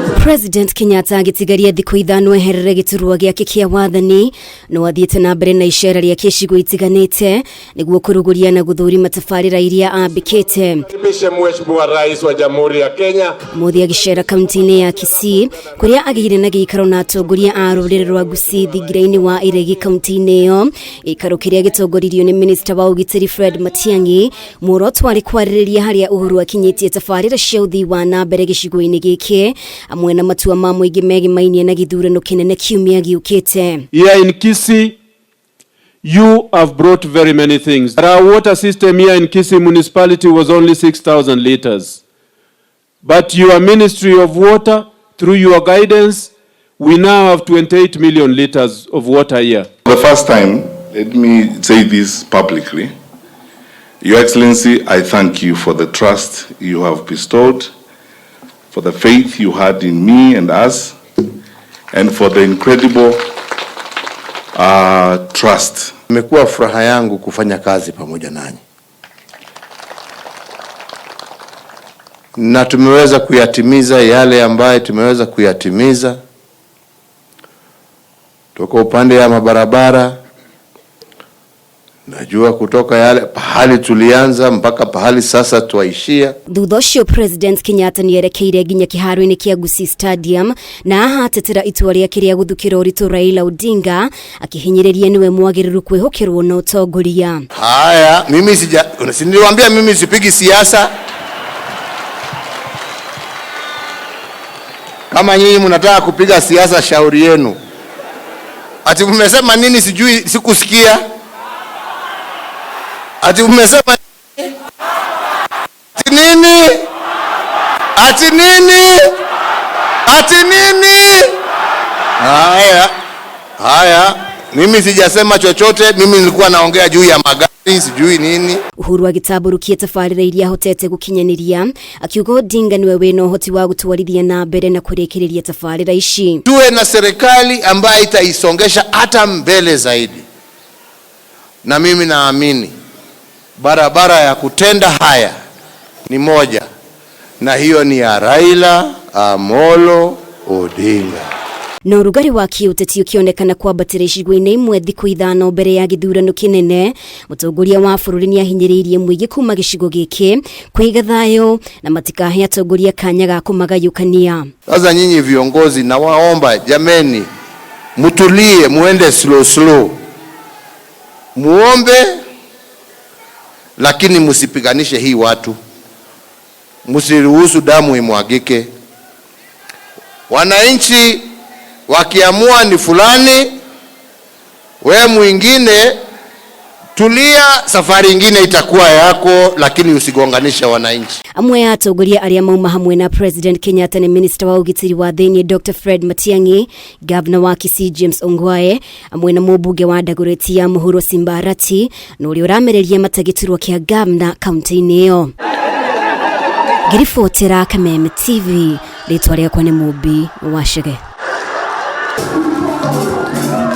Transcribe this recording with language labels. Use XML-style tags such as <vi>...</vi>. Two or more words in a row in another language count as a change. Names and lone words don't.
<ki>President Kenyatta agitigaria thikũ ithano eherere giturwa giake kia wathani no athiite nambere na icera ria kishigo itiganite niguo kuruguria na guthurima tabarira iria ambikite.</ki> <sw>Mheshimiwa Rais wa Jamhuri ya Kenya</sw> <ki>muthi agicera kaunti-ini ya Kisii kuria agire na giikaro na atongoria a ruriri rwa Gusii thigiraini wa iregi kaunti-ini iyo ikaro kiria gitongoririo ni Minister wa Ugitiri Fred Matiang'i muoroto wari kwaririria haria Uhuru akinyitie tabarira cia uthii wa nambere gicigo-ini giki amwe na matua ma muingi megimainie na githurano kinene kiumia giukite.</ki> <en>Here in Kisii, you have brought very many things. Our water system here in Kisii municipality was only 6,000 liters. But your Ministry of Water, through your guidance, we now have 28 million liters of water here. For the first time, let me say this publicly. Your Excellency, I thank you for the trust you have bestowed, for the faith you had in me and us, and for the incredible trust.</en> <sw>Imekuwa furaha yangu kufanya kazi pamoja nanyi. Na tumeweza kuyatimiza yale ambayo tumeweza kuyatimiza. Toka upande ya mabarabara, najua kutoka yale pahali tulianza mpaka pahali sasa tuaishia.</sw> <ki>Thutha ucio President Kenyatta ni werekeire nginya kiharo-ini kia Gusii Stadium na ahatetera itua riake ria guthukira uritu Raila Odinga akihinyiriria niwe mwagiriru kwihokirwo na utongoria.</ki> <sw>Haya, mimi niliwaambia mimi sipigi siasa. Kama nyinyi mnataka kupiga siasa, shauri yenu. Ati mmesema nini sijui, sikusikia. Ati umesema ati nini? Ati nini? Ati nini? Haya, mimi sijasema chochote, mimi nilikuwa naongea juu ya magari, sijui nini.</sw> <ki>Uhuru agitaburukia tabarira iria hotete gukinyaniria akiuga Odinga niwe wina uhoti wa gutwarithia na mbere na kurikiriria tabarira ici.</ki> <sw>Tuwe na serikali ambayo itaisongesha hata mbele zaidi. Na mimi naamini barabara ya kutenda haya ni moja, na hiyo ni ya Raila Amolo Odinga.</sw> <ki>Na urugari wa kiuteti ukionekana kwambatira icigo-ini imwe thikũ ithano mbere ya githurano kinene, mutongoria wa bururi ni ahinyiriirie muingi kuma gicigo giki kwiga thayu na matikahe atongoria kanya ga kumagayukania.</ki> <sw>Sasa nyinyi viongozi, na waomba jameni, mutulie, muende slow. Muombe, lakini msipiganishe hii watu. Msiruhusu damu imwagike. Wananchi wakiamua ni fulani, wewe mwingine tulia, safari nyingine itakuwa yako, lakini usigonganisha wananchi.</sw> <ki>Amwe ya atongoria aria mauma hamwe na President Kenyatta ni Minister wa Ugitiri wa Thĩinĩ Dr. Fred Matiang'i, Governor wa Kisii James Ongwae, amwe na mũmbunge wa Dagoretti ya Mũhuro Simbarati, na ũrĩa ũramereria matagiturwa kia Governor kaunti-inĩ iyo. Ngiribotera Kameme TV, rĩtwa rĩakwa nĩ Mũmbi wa Shege.</ki>